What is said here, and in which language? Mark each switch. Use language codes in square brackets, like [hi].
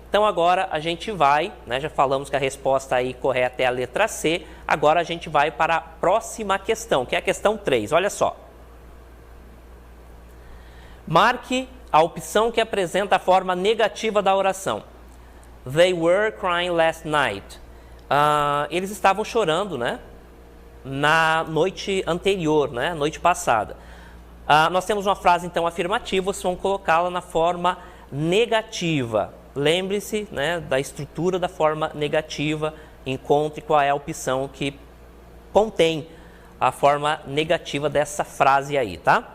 [pt] Então, agora a gente vai, né, já falamos que a resposta aí correta é a letra C, agora a gente vai para a próxima questão, que é a questão 3. Olha só. Marque a opção que apresenta a forma negativa da oração. [en] They were crying last night. [pt] Eles estavam chorando, né, na noite anterior, né, noite passada. Nós temos uma frase, então, afirmativa, vocês vão colocá-la na forma negativa. Lembre-se, né, da estrutura da forma negativa, encontre qual é a opção que contém a forma negativa dessa frase aí, tá?